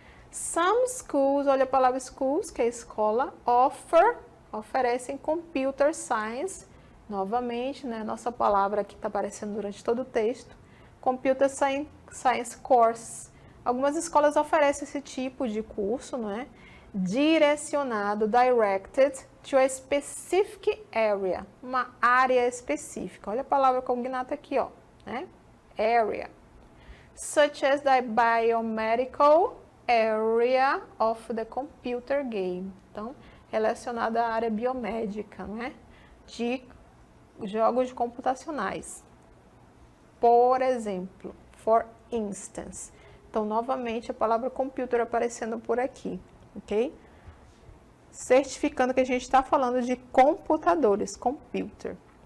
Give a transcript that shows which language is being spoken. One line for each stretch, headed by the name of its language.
English: Some schools,
Portuguese: olha a palavra schools, que é escola, oferecem computer science, novamente, né, nossa palavra que está aparecendo durante todo o texto, computer science course. Algumas escolas oferecem esse tipo de curso, não é? Direcionado,
English: directed to a specific area,
Portuguese: uma área específica. Olha a palavra cognata aqui, ó, né? Area.
English: Such as the biomedical area of the computer game.
Portuguese: Então, relacionada à área biomédica, não é? De jogos computacionais. Por exemplo,
English: for instance.
Portuguese: Então, novamente, a palavra computer aparecendo por aqui, ok? Certificando que a gente está falando de computadores, computer.